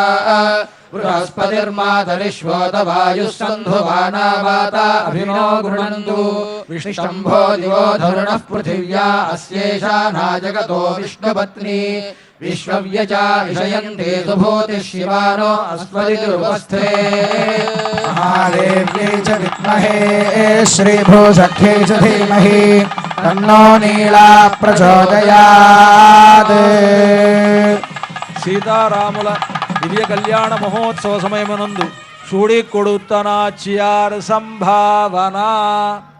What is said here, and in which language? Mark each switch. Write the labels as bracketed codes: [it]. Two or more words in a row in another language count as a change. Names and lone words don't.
[sa] बृहस्पतिर्मातरिश्वोत वायुः सन्धुवाना वाता अभिनो गृणन्तु विष्णुशम्भो दिवो धरुणः पृथिव्या अस्येषा नाजगतो विष्णुपत्नी विश्वव्यचा विषयन्ते सुभूतिः शिवानो अस्मदितिरुपस्थे महादेव्यै च विद्महे श्रीभूसख्यै च धीमहि तन्नो नीला प्रचोदयात् [te] సీతారాముల దివ్య కళ్యాణ మహోత్సవ సమయమునందు చూడి కొడుతనాచ్యార్ సంభావన